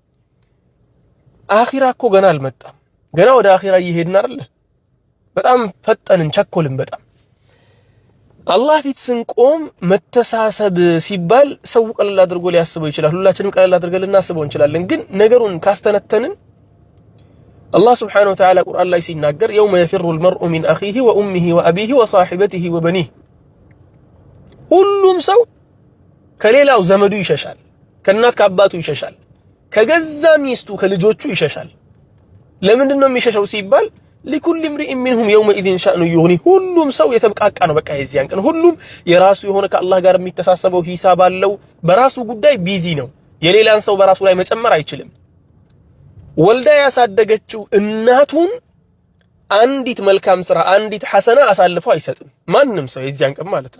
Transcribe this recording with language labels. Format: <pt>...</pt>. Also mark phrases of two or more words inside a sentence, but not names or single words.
<am>አኺራ እኮ ገና አልመጣም። ገና ወደ አኺራ እየሄድን አይደል? በጣም ፈጠንን፣ ቸኮልን በጣም። አላህ ፊት ስንቆም መተሳሰብ ሲባል ሰው ቀለል አድርጎ ሊያስበው ይችላል። ሁላችንም ቀለል አድርገን ልናስበው እንችላለን። ግን ነገሩን ካስተነተንን አላህ</am> <ar>سبحانه وتعالى</ar> <am>ቁርአን ላይ ሲናገር</am> <ar>يوم يفر المرء من أخيه وأمه وأبيه وصاحبته وبنيه</ar> <am>ሁሉም ሰው ከሌላው ዘመዱ ይሸሻል፣ ከእናት ከአባቱ ይሸሻል፣ ከገዛ ሚስቱ ከልጆቹ ይሸሻል። ለምንድን ነው የሚሸሸው ሲባል</am> <ar>لكل امرئ منهم يومئذ شأن يغنيه</ar> <am>ሁሉም ሰው የተበቃቃ ነው። በቃ የዚያን ቀን ሁሉም የራሱ የሆነ ከአላህ ጋር የሚተሳሰበው ሂሳብ አለው። በራሱ ጉዳይ ቢዚ ነው። የሌላን ሰው በራሱ ላይ መጨመር አይችልም። ወልዳ ያሳደገችው እናቱን አንዲት መልካም ስራ አንዲት ሐሰና አሳልፎ አይሰጥም ማንም ሰው የዚያን ቀን ማለት</am>